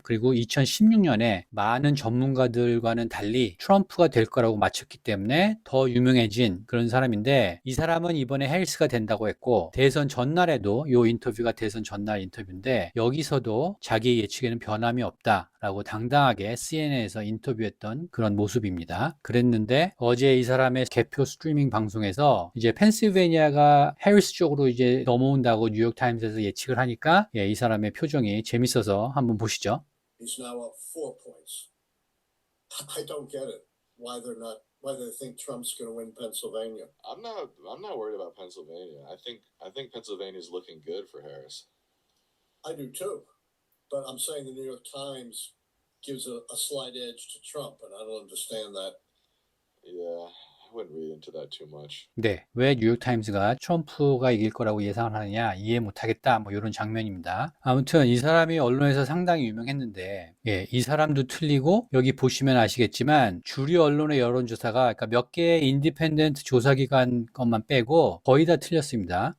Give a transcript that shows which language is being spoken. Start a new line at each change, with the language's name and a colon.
Korean: 그리고 2016년에 많은 전문가들과는 달리 트럼프가 될 거라고 맞췄기 때문에 더 유명해진 그런 사람인데, 이 사람은 이번에 해리스가 된다고 했고, 대선 전날에도 이 인터뷰가 대선 전날 인터뷰인데, 여기서도 자기 예측에는 변함이 없다라고 당당하게 CNN에서 인터뷰했던 그런 모습입니다. 그랬는데, 어제 이 사람의 개표 스트리밍 방송에서 이제 펜실베니아가 해리스 쪽으로 이제 넘어온다고 뉴욕타임스에서 예측을 하니까 예, 이 사람의 표정이 재밌어서 한번 보시죠.
English: He's now up 4 points. I don't get it. Why they think Trump's going to win Pennsylvania. I'm not worried about Pennsylvania. I think Pennsylvania is looking good for Harris. I do too. But I'm saying the New York Times gives a slight edge to Trump and I don't understand that. Yeah. wouldn't read into that too much.
Korean: 네, 왜 뉴욕타임즈가 트럼프가 이길 거라고 예상을 하느냐 이해 못하겠다 뭐 이런 장면입니다. 아무튼 이 사람이 언론에서 상당히 유명했는데 예, 이 사람도 틀리고 여기 보시면 아시겠지만 주류 언론의 여론조사가 그러니까 몇 개의 인디펜던트 조사기관 것만 빼고 거의 다 틀렸습니다.